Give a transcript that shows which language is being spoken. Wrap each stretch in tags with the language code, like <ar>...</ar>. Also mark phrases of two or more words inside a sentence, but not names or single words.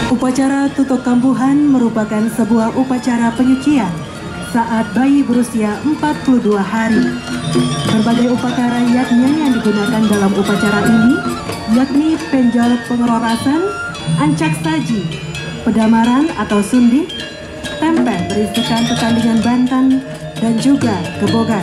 <id>Upacara tutuk kambuhan merupakan sebuah upacara penyucian saat bayi berusia 42 hari. Berbagai upacara yatnya yang digunakan dalam upacara ini yakni penjol pengerorasan, ancak saji, pedamaran atau sundi, tempe berisikan pertandingan bantan, dan juga gebogan.</id>